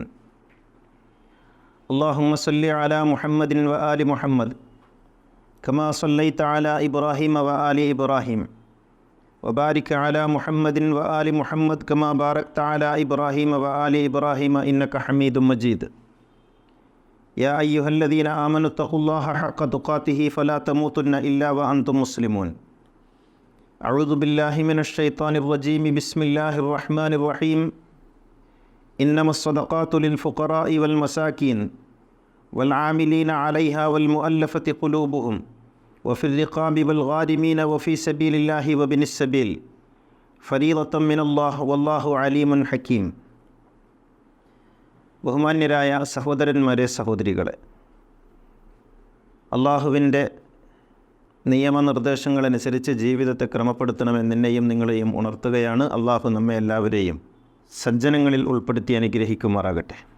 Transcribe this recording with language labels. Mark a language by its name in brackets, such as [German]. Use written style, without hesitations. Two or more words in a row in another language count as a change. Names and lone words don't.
[Arabic] اللهم صل على محمد وآل محمد كما صليت على إبراهيم وآل إبراهيم وبارك على محمد وآل محمد كما باركت على إبراهيم وآل إبراهيم إنك حميد مجيد. يا أيها الذين آمنوا اتقوا الله حق تقاته فلا تموتن إلا وأنتم مسلمون. أعوذ بالله من الشيطان الرجيم بسم الله الرحمن الرحيم إنما الصدقات للفقراء والمساكين والعاملين عليها والمؤلفة قلوبهم وفي الرقاب والغارمين وفي سبيل الله وابن السبيل فريضة من الله والله عليم حكيم. [Malayalam] ബഹുമാന്യരായ സഹോദരന്മാരെ സഹോദരികളെ, അള്ളാഹുവിൻ്റെ നിയമനിർദ്ദേശങ്ങളനുസരിച്ച് ജീവിതത്തെ ക്രമപ്പെടുത്തണമെന്നെന്നെയും നിങ്ങളെയും ഉണർത്തുകയാണ്. അള്ളാഹു നമ്മെ എല്ലാവരെയും സജ്ജനങ്ങളിൽ ഉൾപ്പെടുത്തി അനുഗ്രഹിക്കുമാറാകട്ടെ.